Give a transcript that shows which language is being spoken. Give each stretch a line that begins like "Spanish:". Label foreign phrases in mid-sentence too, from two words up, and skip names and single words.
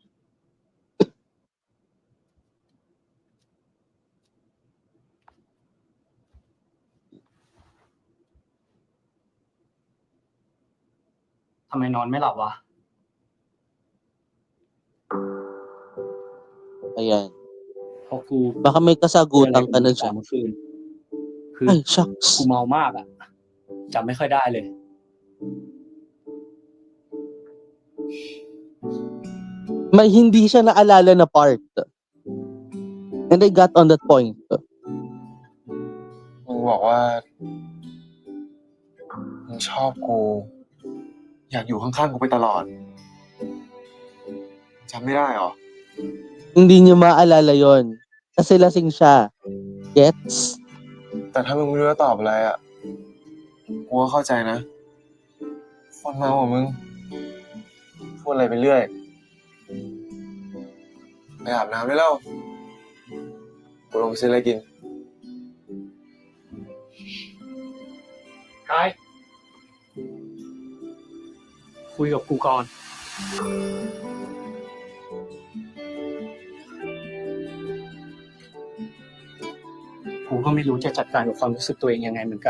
Thai: ทำไมนอนไม่หลับวะ
Filipino: Ayan.
Thai: เพราะกู
Filipino: Baka may kasagutan ka na จาก dyan.
Thai: เมื่อคืน คือ
Filipino: Ay, shucks.
Thai: กูเมามากอ่ะจำไม่ค่อยได้เลย
Filipino: May hindi siya naalala na part.
English: And I got on that point.
Thai: มึงบอกว่ามึงชอบกู อยากอยู่ข้างๆกูไปตลอดจำไม่ได้หรอ
Filipino: Hindi niya maalala yon kasi lasing siya. Gets?
Thai: แต่ถ้ามึงไม่รู้จะตอบอะไรอ่ะ กูก็เข้าใจนะ คนเมาของมึง พูดอะไรไปเรื่อย ไปอาบน้ำได้แล้ว กูลงไปซื้ออะไรกิน กายคุยกับกูก่อน กูก็ไม่รู้จะจัดการกับความรู้สึกตัวเองยังไงเหมือนกัน